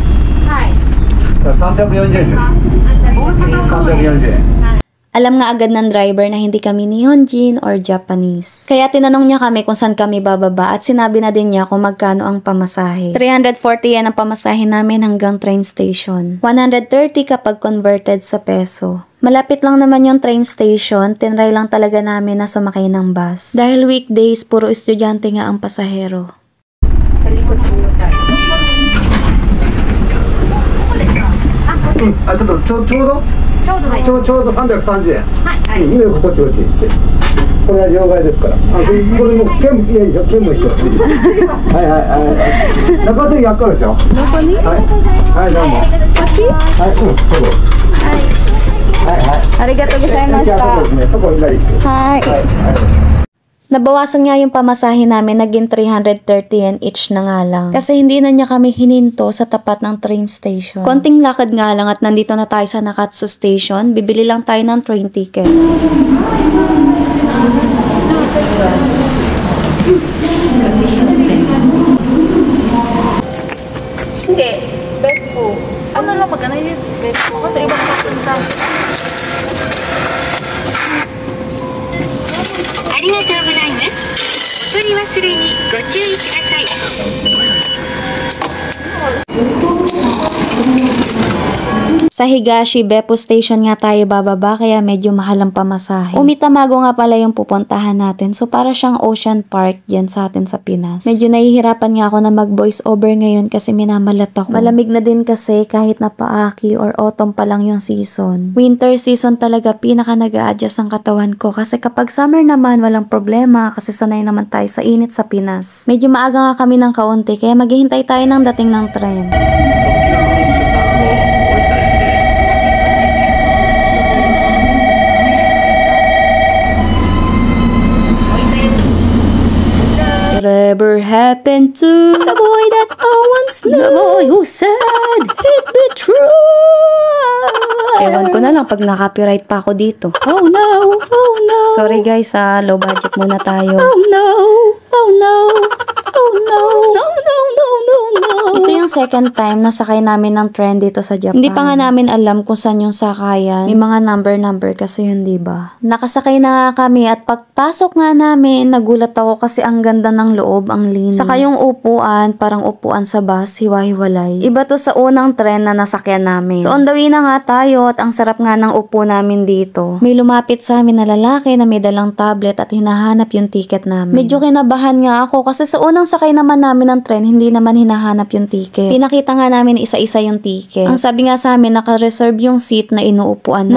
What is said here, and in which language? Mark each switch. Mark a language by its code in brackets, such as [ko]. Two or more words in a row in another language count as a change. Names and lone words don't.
[ja] はい。 340円です。340円。 [tl] Alam nga agad ng driver na hindi kami Nihonjin or Japanese. Kaya tinanong niya kami kung saan kami bababa at sinabi na din niya kung magkano ang pamasahe. 340 yan ang pamasahe namin hanggang [en] train station. [tl] 130 kapag converted sa peso. Malapit lang naman yung [en] train station, [tl] tinry lang talaga namin na sumakay ng bus. Dahil weekdays, puro estudyante nga ang pasahero. [ja] ちょうど330円。はい。今こっちこっち。これは両替ですから。これも券いやいや券も一緒。はいはいはい。中津100個ですよ。中に？はいはいどうも。はいそう。はいはい。ありがとうございました。そこ左。はい。 [tl] Nabawasan nga yung pamasahe namin, naging 330 yen each na nga lang. Kasi hindi na niya kami hininto sa tapat ng [en] train station. [tl] Konting lakad nga lang at nandito na tayo sa Nakatsu Station. Bibili lang tayo ng [en] train ticket. [tl] Hindi. Beppu. Ano lang magana yun? Beppu. Kasi ibang papunta. [ja] ありがとうございます。お取り忘れにご注意ください。 [tl] Sa Higashi Beppu Station nga tayo bababa kaya medyo mahal ang pamasahe. Umitamago nga pala yung pupuntahan natin so para siyang Ocean Park dyan sa atin sa Pinas. Medyo nahihirapan nga ako na mag [en] voice over [tl] ngayon kasi minamalat ako. Malamig na din kasi kahit na paaki or autumn pa lang yung season. [en] Winter season [tl] talaga pinaka nag-a-adjust ang katawan ko kasi kapag summer naman walang problema kasi sanay naman tayo sa init sa Pinas. Medyo maaga nga kami ng kaunti kaya maghihintay tayo ng dating ng tren. [en] Whatever happened to the boy that I once knew? The boy who said he'd be true. [tl] Ewan ko na lang pag na-copyright pa ako dito. [en] Oh no, oh no. Sorry guys low budget [tl] muna tayo. [en] Oh no, oh no, oh no, no, no, no, no, no. [tl] Ito yung [en] second time [tl] na sakay namin ng train dito sa Japan. Hindi pa nga namin alam kung saan yung sakayan. May mga number kasi yun, diba? Nakasakay na nga kami at pagpasok nga namin, nagulat ako kasi ang ganda ng loob, ang linis. Saka yung upuan, parang upuan sa bus, hiwa-hiwalay. Iba to sa unang tren na nasakyan namin. [en] So on the way [tl] na nga tayo at ang sarap nga ng upo namin dito. May lumapit sa amin na lalaki na may dalang tablet at hinahanap yung ticket namin. Medyo kinabahan nga ako kasi sa unang sakay naman namin ng tren, hindi naman hinahanap yung ticket. Pinakita nga namin isa-isa yung ticket. Ang sabi nga sa amin, naka-reserve yung seat na inuupuan namin.